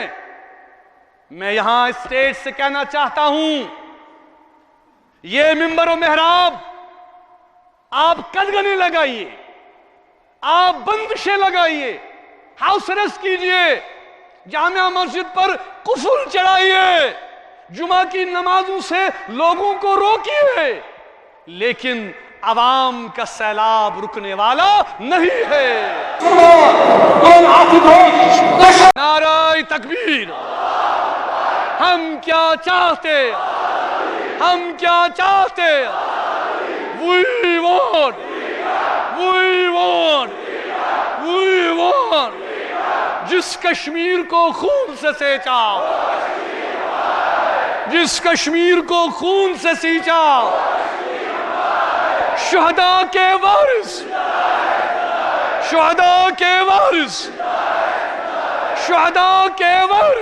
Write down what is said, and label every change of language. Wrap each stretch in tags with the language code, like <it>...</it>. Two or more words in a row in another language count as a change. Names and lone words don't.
<ur>میں یہاں اسٹیج سے کہنا چاہتا ہوں, یہ ممبر و محراب آپ قدغنیں لگائیے, آپ بندشیں لگائیے,</ur> <en>house arrest</en> <ur>کیجئے, جامع مسجد پر قفل چڑھائیے, جمعہ کی نمازوں سے لوگوں کو روکیے, لیکن عوام کا سیلاب رکنے والا نہیں ہے. نعرہ تکبیر. ہم کیا چاہتے, ہم کیا چاہتے,</ur> <en>we want, we want, we want.</en> <ur>جس کشمیر کو خون سے سینچا, جس کشمیر کو خون سے سینچا, شہداء کے وارث، شہداء کے وارث، شہداء کے وارث.</ur>